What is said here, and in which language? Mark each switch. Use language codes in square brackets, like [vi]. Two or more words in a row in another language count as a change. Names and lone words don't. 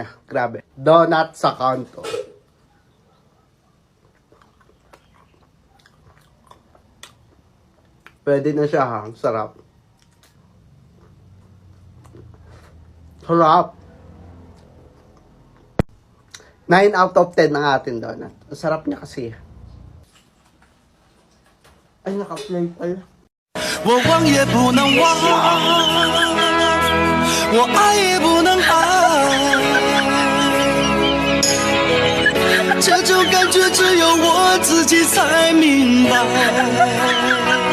[tl] Grabe. Donut sa kanto. Pwede na siya ha. Sarap. Sarap. [en] 9 out of 10 [tl] ang ating donut. Ang sarap niya kasi. Ay, naka-play pala. [zh] 我忘也不能忘，我爱也不能爱，这种感觉只有我自己才明白。